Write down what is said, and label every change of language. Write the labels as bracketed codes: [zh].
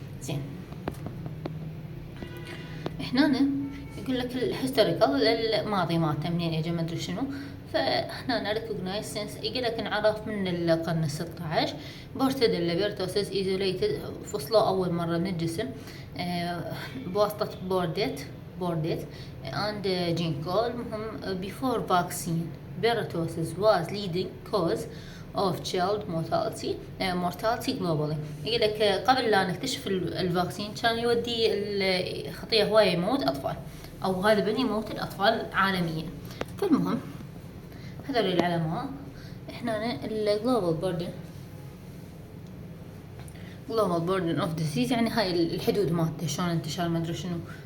[ar] زين، هنا يقول لك الهيستوريكال الماضي مالته منين يجي ما ادري شنو. فهنا ريكوجنايز سينس يقول لك انعرف من القرن ال16 بورتوديلا بيرتوسيس ايزوليتد، فصلوا اول مره من الجسم بواسطه بورديت اند جينكول. [en] المهم before vaccine pertussis was leading cause of child mortality globally. [ar] يقول لك قبل لا نكتشف الفاكسين كان يودي الخطية هواية يموت أطفال أو غالبا يموت الأطفال عالميا. فالمهم هذول العلماء احنا [en] global burden of disease [ar] يعني هاي الحدود مالته شلون انتشار ما ادري شنو.